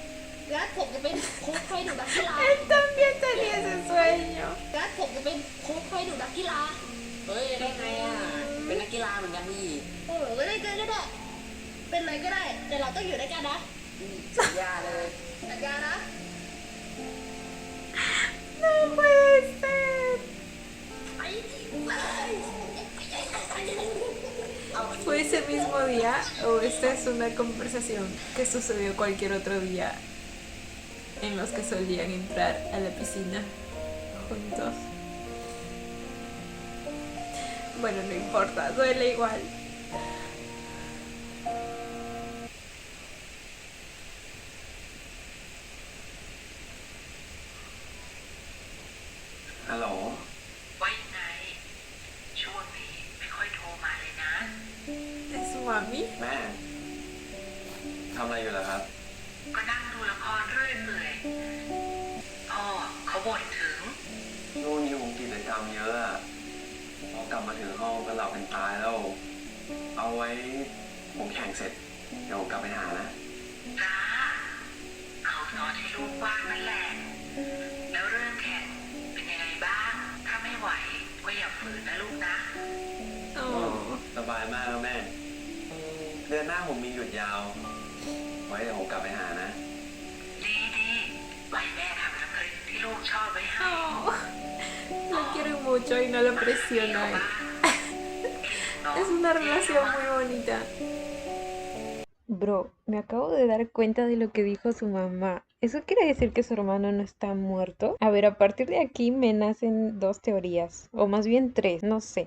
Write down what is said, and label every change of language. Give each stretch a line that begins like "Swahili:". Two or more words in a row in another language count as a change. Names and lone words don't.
Thai: แล้วผมจะเป็นโค้ชให้ดูนักกีฬา
Spanish: Él también tenía ese sueño.
Thai: แล้วผมจะเป็นโค้ชให้ดูนักกีฬา เฮ้ย ได้ไงอ่ะ เป็นนักกีฬาเหมือนกันนี่ โอ้โหไม่ได้เกินก็ได้ เป็นอะไรก็ได้ แต่เราต้องอยู่ด้วยกันนะ สัญญาเลย สัญญานะ
Spanish: No puede ser.
Thai: ไปไป
Spanish: ¿Fue ese mismo día o esta es una conversación que sucedió cualquier otro día en los que solían entrar a la piscina juntos? Bueno, no importa, duele igual.
Thai: ฮัลโหล ว่ายังไง ช่วงนี้ไม่ค่อยโทรมาเลยนะ
Spanish: ¿Es su mami?
Thai: แม่ทำอะไรอยู่ล่ะครับ ก็นั่งดูละครเรื่อยเปื่อยพ่อเขาบ่นถึง นู่นอยู่อังกฤษเลยทำเยอะอะพอกลับมาถึงห้องก็หลับเป็นตายแล้ว เอาไว้ผมแข่งเสร็จเดี๋ยวผมกลับไปหานะ จ้าเขานอนให้ลูกบ้างนั่นแหละ แล้วเรื่องแข่งเป็นยังไงบ้าง ถ้าไม่ไหวก็อย่าฝืนนะลูกนะ อ๋อ สบายมากแล้วแม่ เดือนหน้าผมมีหยุดยาว ไว้เดี๋ยวผมกลับไปหานะ ดีไว้แม่ทำน้ำพริกที่ลูกชอบไว้ให้
Spanish: Oh, lo quiero mucho y no lo presiona. Es una relación muy bonita. Bro, me acabo de dar cuenta de lo que dijo su mamá. ¿Eso quiere decir que su hermano no está muerto? A ver, a partir de aquí me nacen dos teorías, o más bien tres, no sé.